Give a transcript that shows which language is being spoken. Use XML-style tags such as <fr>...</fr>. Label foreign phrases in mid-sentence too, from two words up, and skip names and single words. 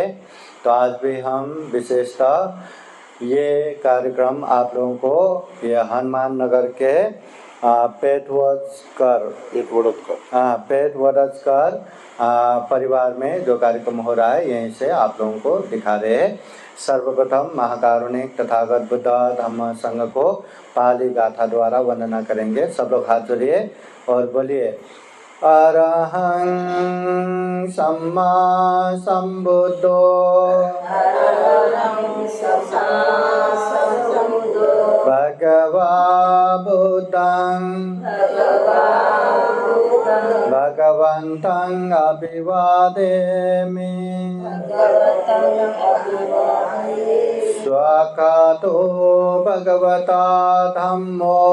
<hi>तो आज भी हम विशेषतः ये कार्यक्रम आप लोगों को ये हनुमान नगर के पेटवड़कर परिवार में जो कार्यक्रम हो रहा है यहीं से आप लोगों को दिखा रहे हैं। सर्वप्रथम महाकारुणिक तथागत बुद्ध धम्म संघ को पाली गाथा द्वारा वंदना करेंगे। सब लोग हाथ जोड़िए और बोलिए</hi> <pi>अरहं सम्मा सम्बुद्धो भगवा बुद्धं भगवन्तं अभिवादेमि स्वाकातो भगवता धम्मो</pi>